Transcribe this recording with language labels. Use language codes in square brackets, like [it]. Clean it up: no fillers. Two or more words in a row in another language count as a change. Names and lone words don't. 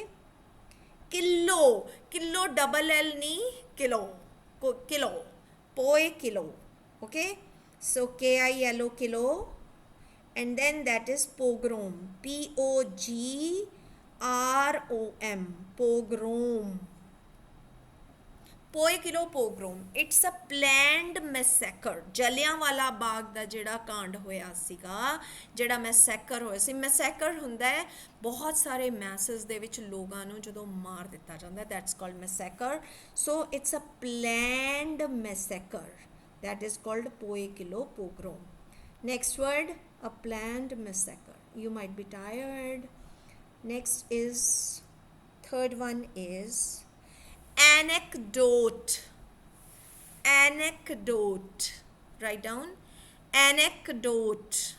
[en] kilo double L ni kilo poe kilo okay so KILO kilo and then that is pogrom POGROM pogrom poe kilo pogrom, it's a planned massacre. [pa] जलियांवाला बाग ਦਾ ਜਿਹੜਾ ਕਾਂਡ ਹੋਇਆ ਸੀਗਾ, ਜਿਹੜਾ ਮੈਸੈਕਰ ਹੋਇਆ ਸੀ, ਮੈਸੈਕਰ ਹੁੰਦਾ ਹੈ ਬਹੁਤ ਸਾਰੇ ਮੈਸਸ ਦੇ ਵਿੱਚ ਲੋਕਾਂ ਨੂੰ ਜਦੋਂ ਮਾਰ ਦਿੱਤਾ ਜਾਂਦਾ, [en] that's called massacre. so it's a planned massacre, that is called poe kilo pogrom. Next word, a planned massacre. You might be tired. Next is, third one is anecdote. Anecdote. Write down anecdote.